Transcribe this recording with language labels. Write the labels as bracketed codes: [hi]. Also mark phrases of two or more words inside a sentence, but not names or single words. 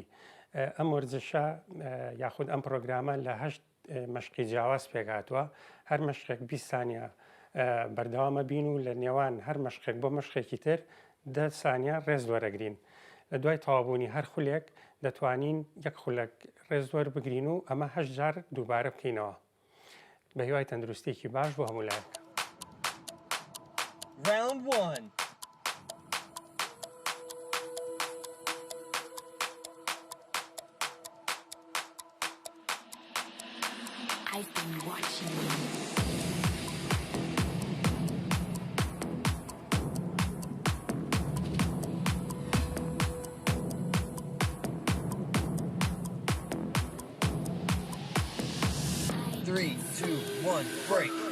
[ckb] ئەم وەرزشە یاخود ئەم پرۆگرامە لە 8 مەشقی جیاواز پێکهاتووە هەر مەشقێک 20 سانیە بەردەوامە بین و لە نێوان هەر مەشقێک بۆ مەشقێکی تر 10 سانیە ڕێز وەرەگرین. لە دوای تەوابوونی هەر خولێک دەتوانین یەک خولەک ڕێز وەربگرین و ئەمە 8 جار دووبارە بکەینەوە بە هیوای تەندروستێکی باش بۆ هەموو لایەک. [en] Round 1. I've been watching you. Three, two, one, break.